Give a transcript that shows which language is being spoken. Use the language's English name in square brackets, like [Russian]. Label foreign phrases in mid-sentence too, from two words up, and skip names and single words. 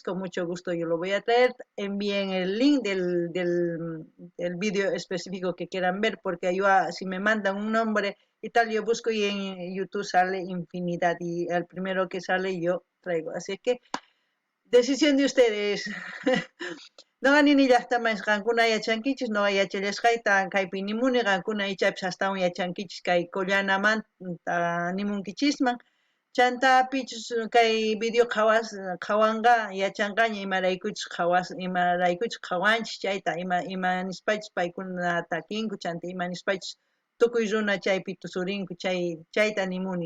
[Spanish] Con mucho gusto yo lo voy a traer. Envíen el link del vídeo específico que quieran ver, porque yo, si me mandan un nombre y tal, yo busco y en YouTube sale infinidad. Y el primero que sale yo traigo. Así que, decisión de ustedes. [Quechua] No ganini llaqtaman qankuna yachankichis, no yachallashqayta kaypi nimuni, qankuna ichapis hastawan yachankichis kay Collamananta nimunkichisman. Chantapichus kay video qhawanqa yachanqaña imaraykuchus qhawanchis chayta ima nispachus paykuna takinku chanta ima nispachus tukuy runa chaypi tusurinku chayta nimuni.